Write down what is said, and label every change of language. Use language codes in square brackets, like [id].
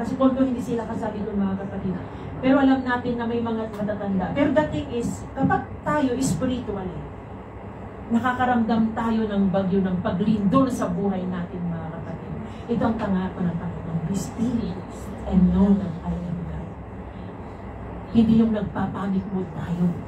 [tl] Kasi kung hindi sila kasali doon, mga kapatid. Pero alam natin na may mga matatanda. Pero [en] the thing is, [tl] kapag tayo spiritually, nakakaramdam tayo ng bagyo ng paglindol sa buhay natin, mga kapatid. Ito ang pangako ng Panginoon. [en] Be still and know that I am God. [tl] Hindi yung nagpapanik mo tayo.